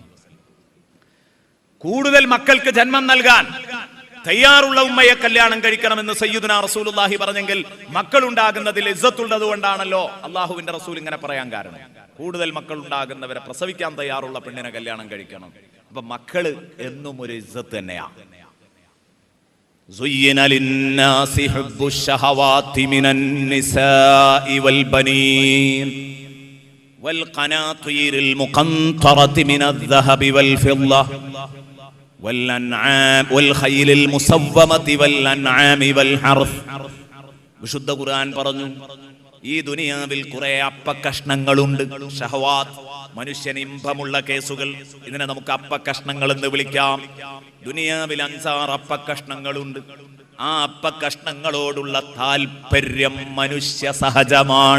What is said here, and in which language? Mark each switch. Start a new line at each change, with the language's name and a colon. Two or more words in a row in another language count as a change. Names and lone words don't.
Malayalam: കൂടുതൽ മക്കൾക്ക് ജന്മം നൽകാൻ തയ്യാറുള്ള ഉമ്മയെ കല്യാണം കഴിക്കണമെന്ന്
Arabic: سيدنا رسول الله
Malayalam: പറഞ്ഞെങ്കിൽ മക്കൾ ഉണ്ടാകുന്നതിൽ ഇസ്സത്തുള്ളത് കൊണ്ടാണല്ലോ അള്ളാഹുവിന്റെ റസൂൽ ഇങ്ങനെ പറയാൻ കാരണം. കൂടുതൽ മക്കൾ ഉണ്ടാകുന്നവരെ പ്രസവിക്കാൻ തയ്യാറുള്ള പെണ്ണിനെ കല്യാണം കഴിക്കണം. അപ്പൊ മക്കള് എന്നും ഒരു ഇസ്സത്ത് തന്നെയാണ്.
Arabic: زين للناس حب الشهوات من النساء والبنين والقناطير المقنطرة من الذهب والفضة والأنعام والخيل المسومة والأنعام والحرث.
Malayalam: വിശുദ്ധ ഖുർആൻ പറഞ്ഞു, ഈ ദുനിയാവിൽ കുറെ അപ്പക്കഷ്ണങ്ങളുണ്ട്. ഷഹവാത്ത്, മനുഷ്യന് ഇമ്പമുള്ള കേസുകൾ, ഇതിനെ നമുക്ക് അപ്പക്കഷ്ണങ്ങൾ എന്ന് വിളിക്കാം. ദുനിയാവിൽ 5-6 അപ്പക്കഷ്ണങ്ങളുണ്ട്. ആ അപ്പക്കഷ്ണങ്ങളോടുള്ള താല്പര്യം മനുഷ്യ സഹജമാണ്.